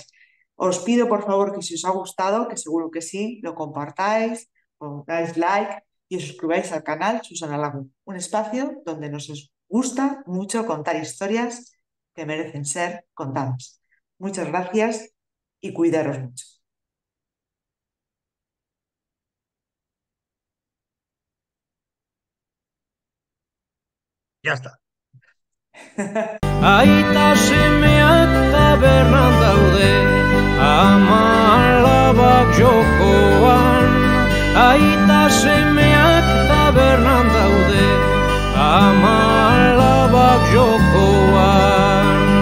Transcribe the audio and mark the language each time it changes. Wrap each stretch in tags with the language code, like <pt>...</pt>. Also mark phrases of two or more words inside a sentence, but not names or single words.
<es>Os pido por favor que si os ha gustado, que seguro que sí, lo compartáis, pongáis like y os suscribáis al canal Susana Lago, un espacio donde nos gusta mucho contar historias que merecen ser contadas. Muchas gracias y cuidaros mucho. Ya está.</es> <eu>Aita semeak tabernan daude, ama alabak jokoan. Aita semeak tabernan daude, ama alabak jokoan.</eu>